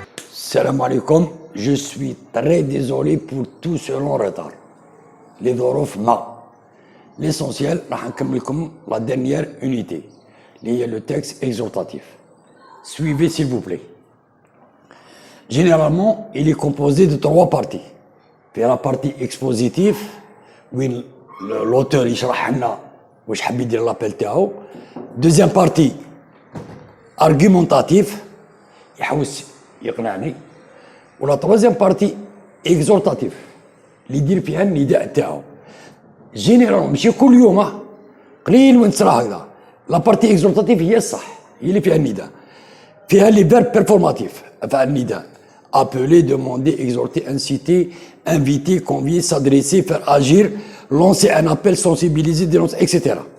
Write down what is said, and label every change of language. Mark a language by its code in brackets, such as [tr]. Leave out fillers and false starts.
[fr] Salam alaikum, je suis très désolé pour tout ce long retard. [ar] Les ظروف ما. [fr] L'essentiel, [ar] راح نكمل لكم [fr] la dernière unité, [ar] اللي هي [fr] le texte exhortatif. Suivez s'il vous plaît. Généralement, il est composé de 3 parties. [ar] في [fr] la partie expositive, [ar] وين l'auteur يشرح لنا واش حاب يدير لابيل تاعو. [fr] Deuxième partie, argumentatif, [ar] يحوس يقنعني. ولا [fr] troisième partie, exhortatif, [ar] اللي يدير فيها النداء تاعو. جينيرالمون ماشي كل يوم، قليل وين تصرا هكذا. لا بارتي اكزورتاتيف هي الصح، هي اللي فيها النداء. فيها لي فيرب بيرفورماتيف، فيها النداء. [fr] appeler, demander, exhorter, inciter, inviter, convier, s'adresser, faire agir, lancer un appel, sensibiliser, dénoncer, etc.